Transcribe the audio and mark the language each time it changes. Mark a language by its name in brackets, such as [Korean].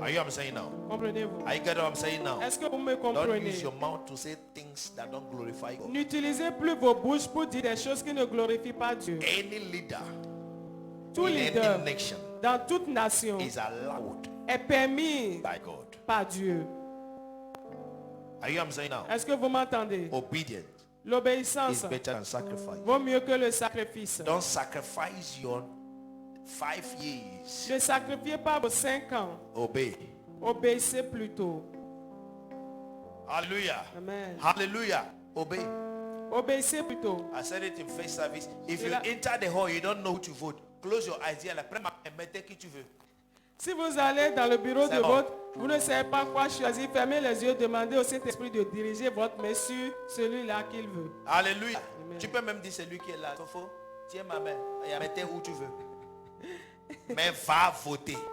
[English] Are you what I'm saying now? [French] Comprenez-vous? [English] Are you get what I'm saying now? [French] Est-ce que vous me [English] Don't [French] comprenez? [English] use your mouth to say things that don't glorify God. [French] N'utilisez plus vos bouches pour dire des choses qui ne glorifient pas Dieu. [English] Any leader [French] Tout [English] in [French] leader [English] any nation [French] dans toute nation [English] is allowed [French] est permis [English] by God. [French] par Dieu. [English] Are you what I'm saying now? [French] Est-ce que vous m'entendez? [English] Obedience [French] L'obéissance [English] is better than sacrifice. [French] vaut mieux que le sacrifice. [English] Don't sacrifice your 5 years. [French] Ne sacrifiez pas vos 5 ans. [English] Obey. [French] Obéissez plutôt. [English] Hallelujah. Amen. Hallelujah. Obey. [French] Obéissez plutôt. [English] I said it in first service. If you [French] là- [English] enter the hall, you don't know who to vote. Close your eyes. [French] Dire, prends ma main, mettez qui tu veux. Si vous allez dans le bureau C'est de bon. vote, vous ne savez pas quoi choisir, fermez les yeux, demandez au Saint-Esprit de diriger votre main sur celui-là qu'il veut. Alléluia. Amen. Tu peux même dire celui qui est là. Sofo, tiens ma main. Et mettez où tu veux. Mais va voter.